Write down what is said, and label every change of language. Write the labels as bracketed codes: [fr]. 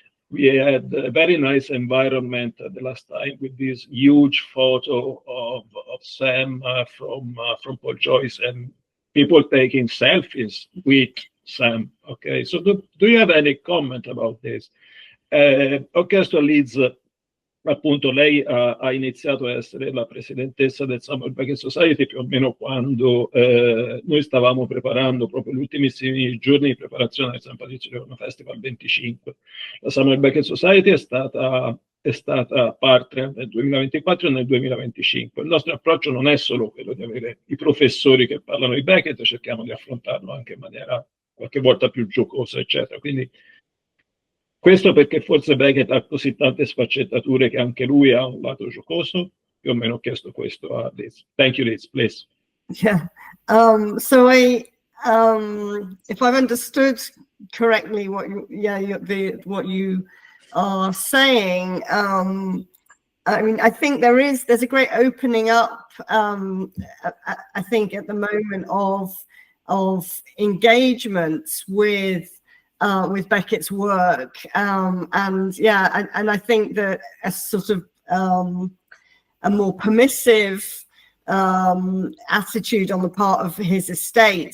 [en] We had a very nice environment the last time with this huge photo of Sam from Paul Joyce and people taking selfies with Sam, okay? So do you have any comment about this? [it] Ho chiesto a Liz, appunto lei ha iniziato a essere la presidentessa del Samuel Beckett Society più o meno quando noi stavamo preparando proprio gli ultimissimi giorni di preparazione del San Patrizio Livorno Festival 25. La Samuel Beckett Society è stata partner nel 2024 e nel 2025. Il nostro approccio non è solo quello di avere i professori che parlano di Beckett, cerchiamo di affrontarlo anche in maniera qualche volta più giocosa, eccetera. Quindi questo perché forse Beckett ha così tante sfaccettature che anche lui ha un lato giocoso. Più o meno ho chiesto questo a Liz. [en] Thank you, Liz, please. Yeah. So if I've understood correctly what you are saying, I mean, I think there's a great opening up. I think at the moment of engagement with Beckett's work, and yeah, and I think that a sort of a more permissive attitude on the part of his estate.